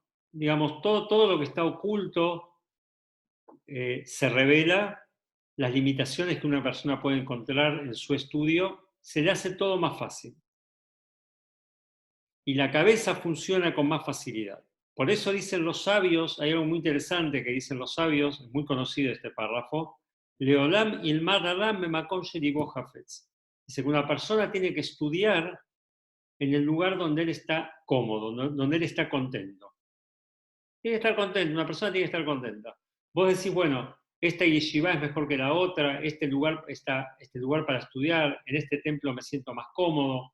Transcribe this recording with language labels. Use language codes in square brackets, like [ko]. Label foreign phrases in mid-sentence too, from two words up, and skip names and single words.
[es] Digamos, todo lo que está oculto se revela, las limitaciones que una persona puede encontrar en su estudio, se le hace todo más fácil. Y la cabeza funciona con más facilidad. Por eso dicen los sabios, hay algo muy interesante que dicen los sabios, es muy conocido este párrafo, [he] Leolam ilmad adam memakom shelibo hafetz. [es] Dice que una persona tiene que estudiar en el lugar donde él está cómodo, donde él está contento. Tiene que estar contento, una persona tiene que estar contenta. Vos decís, bueno, esta yeshiva es mejor que la otra, este lugar para estudiar, en este templo me siento más cómodo.